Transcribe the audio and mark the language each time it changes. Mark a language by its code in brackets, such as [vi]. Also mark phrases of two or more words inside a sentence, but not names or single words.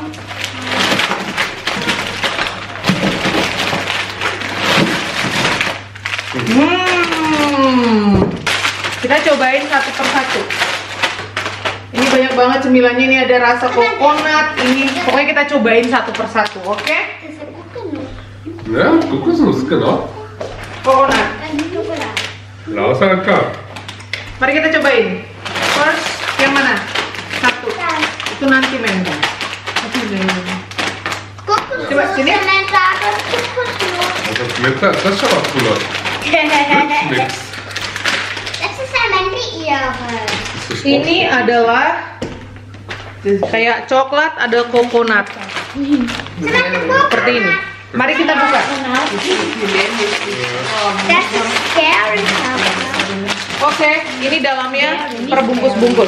[id] Kita cobain satu persatu. Ini banyak banget cemilannya. Ini ada rasa coconut. Ini pokoknya kita cobain satu persatu, oke? [de] Ja, kokosnuss, genau. [en] Coconut. Lausanne. [id] Mari kita cobain. First, yang mana? Satu. Itu nanti mango. Coba sini. [de] Das schmeckt, das schaut cool aus. Nix. [id] Ini adalah kayak coklat, ada coconut. Seperti ini. Mari kita buka. Oke, ini dalamnya perbungkus-bungkus.